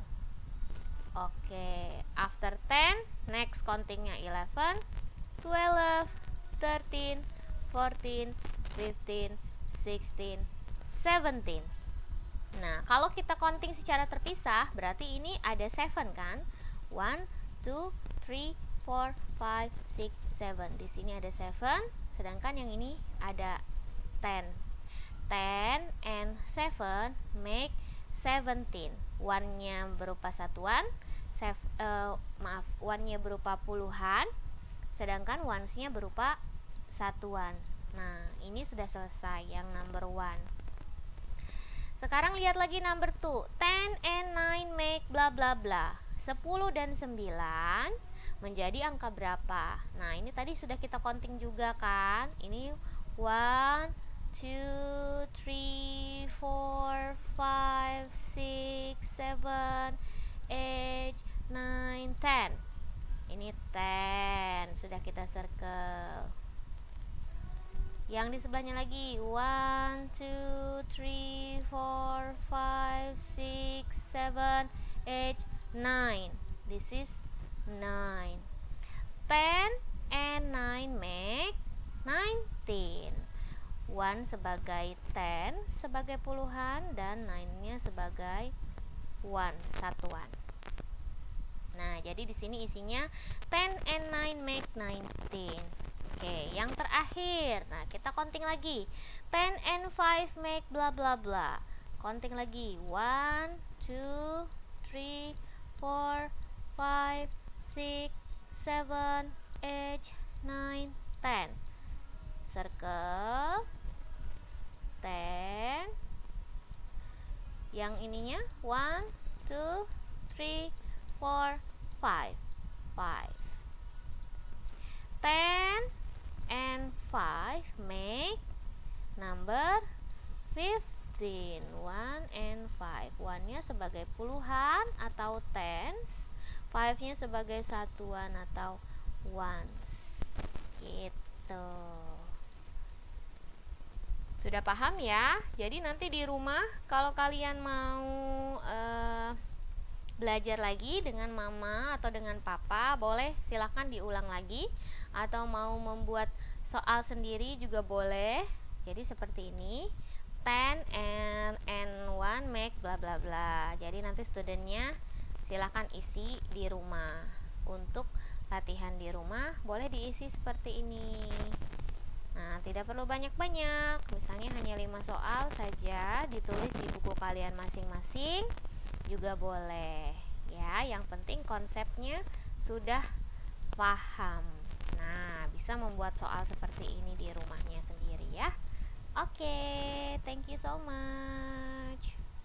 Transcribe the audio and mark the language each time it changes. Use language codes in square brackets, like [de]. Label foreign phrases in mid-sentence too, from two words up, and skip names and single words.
[en] Oke, after 10, next countingnya 11, 12, 13, 14, 15, 16, 17. [id] Nah, kalau kita counting secara terpisah, berarti ini ada 7 kan? 1, 2, 3, 4, 5, 6, 7. Di sini ada 7, sedangkan yang ini ada 10. [en] 10 and 7 make 17. [id] 1-nya berupa satuan, one-nya berupa puluhan, sedangkan ones-nya berupa satuan. Nah, ini sudah selesai yang number 1. Sekarang lihat lagi number 2. [en] 10 and 9 make bla bla bla. [id] 10 dan 9 menjadi angka berapa? Nah, ini tadi sudah kita counting juga kan? Ini 1, 2, 3, 4, 5, 6, 7, 8, 9, 10. Ini 10. Sudah kita circle. Yang di sebelahnya lagi 1, 2, 3, 4, 5, 6, 7, 8, 9. [en] This is 9. 10 and 9 make 19. [id] 1 sebagai 10 sebagai puluhan dan 9-nya sebagai 1 satuan. Nah, jadi di sini isinya [en] 10 and 9 make 19. [id] Oke, yang terakhir. Nah, kita counting lagi. [en] 10 and 5 make bla bla bla. Counting lagi. [id] 1, 2, 3, 4, 5, 6, 7, 8, 9, 10. Circle 10. Yang ininya 1, 2, 3, 4, 5. [en] 5. 10 and 5 make number 15. [id] 1 and 5. 1-nya sebagai puluhan atau tens, 5-nya sebagai satuan atau ones. Gitu. Sudah paham ya? Jadi nanti di rumah kalau kalian mau belajar lagi dengan mama atau dengan papa, boleh silahkan diulang lagi, atau mau membuat soal sendiri juga boleh. Jadi seperti ini, [en] 10 and 1 make bla bla bla. [id] Jadi nanti studentnya silahkan isi di rumah. Untuk latihan di rumah boleh diisi seperti ini. Nah, tidak perlu banyak-banyak, misalnya hanya 5 soal saja, ditulis di buku kalian masing-masing juga boleh ya. Yang penting konsepnya sudah paham. Nah, bisa membuat soal seperti ini di rumahnya sendiri ya. Oke, [en] thank you so much.